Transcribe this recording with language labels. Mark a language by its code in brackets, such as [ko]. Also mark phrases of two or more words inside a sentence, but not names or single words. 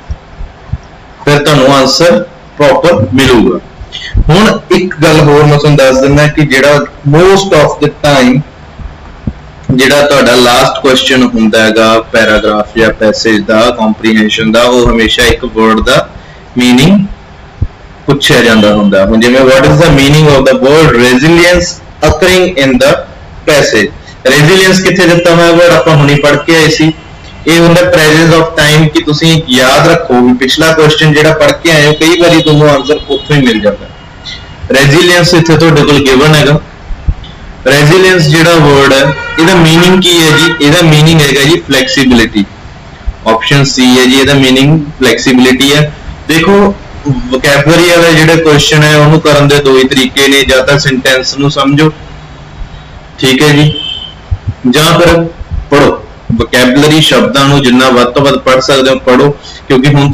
[pa] ਫਿਰ ਤੁਹਾਨੂੰ [en] answer proper [pa] ਮਿਲੂਗਾ ਹੁਣ ਇੱਕ ਗੱਲ ਹੋਰ ਮੈਂ ਤੁਹਾਨੂੰ ਦੱਸ ਦਿੰਦਾ ਕਿ ਜਿਹੜਾ [en] most of the time [pa] ਜਿਹੜਾ ਤੁਹਾਡਾ [en] last question [pa] ਹੁੰਦਾ ਹੈਗਾ ਪੈਰਾਗ੍ਰਾਫ ਜਾਂ ਪੈਸੇਜ ਦਾ ਕੰਪਰੀਹੈਂਸ਼ਨ ਦਾ ਉਹ ਹਮੇਸ਼ਾ ਇੱਕ ਵਰਡ ਦਾ ਮੀਨਿੰਗ ਪੁੱਛਿਆ ਜਾਂਦਾ ਹੁੰਦਾ ਹੁਣ ਜਿਵੇਂ [en] what is the meaning of the word resilience occurring in the passage [pa] resilience ਕਿੱਥੇ ਦਿੱਤਾ ਹੋਇਆ ਵਰਡ ਆਪਾਂ ਹੁਣੀ ਪੜ੍ਹ ਕੇ ਆਏ ਸੀ ਇਹ ਹੁੰਦਾ [en] presence of time [pa] ਕਿ ਤੁਸੀਂ ਯਾਦ ਰੱਖੋ ਵੀ ਪਿਛਲਾ ਕੁਐਸਚਨ ਜਿਹੜਾ ਪੜ੍ਹ ਕੇ ਆਏ ਹੋ ਕਈ ਵਾਰੀ ਤੁਹਾਨੂੰ ਆਨਸਰ ਉੱਥੋਂ ਹੀ ਮਿਲ ਜਾਂਦਾ resilience ਇੱਥੇ ਤੁਹਾਡੇ ਕੋਲ ਗਿਵਨ ਹੈਗਾ resilience ਜਿਹੜਾ ਵਰਡ ਹੈ ਇਹਦਾ ਮੀਨਿੰਗ ਕੀ ਹੈ ਜੀ ਇਹਦਾ ਮੀਨਿੰਗ ਹੈਗਾ ਜੀ flexibility ਆਪਸ਼ਨ C ਹੈ ਜੀ ਇਹਦਾ ਮੀਨਿੰਗ flexibility ਹੈ ਦੇਖੋ ਵੋਕੈਬਲਰੀ ਵਾਲਾ ਜਿਹੜਾ ਕੁਐਸਚਨ ਹੈ ਉਹਨੂੰ ਕਰਨ ਦੇ ਦੋ ਹੀ ਤਰੀਕੇ ਨੇ ਜਾਂ ਤਾਂ ਸੈਂਟੈਂਸ ਨੂੰ ਸਮਝੋ ਠੀਕ ਹੈ ਜੀ ਜਾਂ ਫਿਰ ਪੜੋ ਵੋਕੈਬਲਰੀ ਸ਼ਬਦਾਂ ਨੂੰ ਜਿੰਨਾ ਵੱਧ ਤੋਂ ਵੱਧ ਪੜ੍ਹ ਸਕਦੇ ਹੋ ਪੜੋ ਕਿਉਂਕਿ ਹੁਣ